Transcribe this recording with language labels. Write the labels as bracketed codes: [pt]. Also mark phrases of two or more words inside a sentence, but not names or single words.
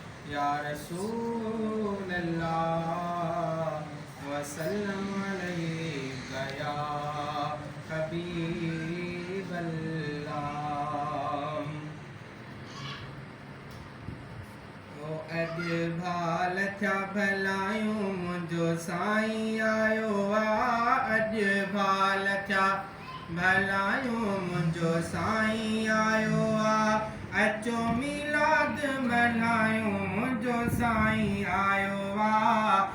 [ar] يا رسول الله، وسلم عليك يا حبيب الله۔ [sd] او اڄ ڀال ٿيا ڀلائون، منهنجو سائين آيو آ۔ اڄ ڀال ٿيا ڀلائيون منهنجو سائين آيو آ، اچو ميلاد ملهايون، منهنجو سائين آيو آ.